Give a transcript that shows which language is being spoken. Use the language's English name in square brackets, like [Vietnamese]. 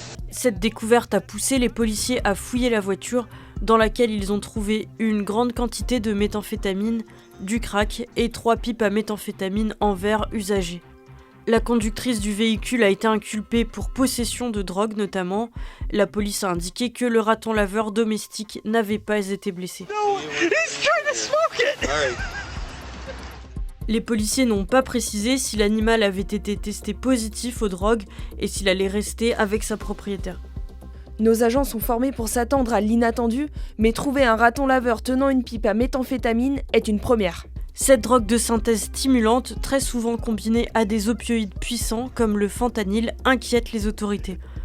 [French] Cette découverte a poussé les policiers à fouiller la voiture dans laquelle ils ont trouvé une grande quantité de méthamphétamine, du crack et 3 pipes à méthamphétamine en verre usagées. La conductrice du véhicule a été inculpée pour possession de drogue notamment. La police a indiqué que le raton laveur domestique n'avait pas été blessé. [English] No, he's trying to smoke it. [French] Les policiers n'ont pas précisé si l'animal avait été testé positif aux drogues et s'il allait rester avec sa propriétaire. Nos agents sont formés pour s'attendre à l'inattendu, mais trouver un raton laveur tenant une pipe à méthamphétamine est une première. Cette drogue de synthèse stimulante, très souvent combinée à des opioïdes puissants comme le fentanyl, inquiète les autorités.